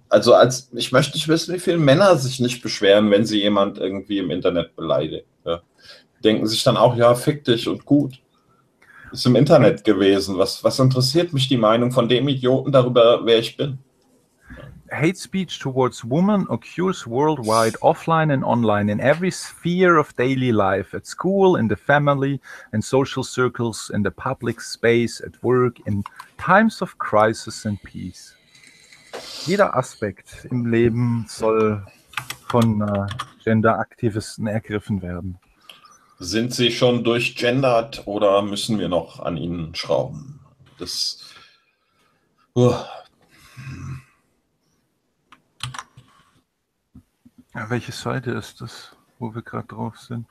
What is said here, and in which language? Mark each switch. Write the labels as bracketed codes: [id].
[de] Also ich möchte nicht wissen, wie viele Männer sich nicht beschweren, wenn sie jemand irgendwie im Internet beleidigt. Ja. Denken sich dann auch, ja, fick dich und gut. Ist im Internet gewesen. Was interessiert mich die Meinung von dem Idioten darüber, wer ich bin? [en] Hate speech towards women occurs worldwide, offline and online, in every sphere of daily life, at school, in the family, in social circles, in the public space, at work, in times of crisis and peace. [de] Jeder Aspekt im Leben soll von Gender-Aktivisten ergriffen werden. Sind sie schon durchgendert oder müssen wir noch an ihnen schrauben? Das. Ja, welche Seite ist das, wo wir gerade drauf sind?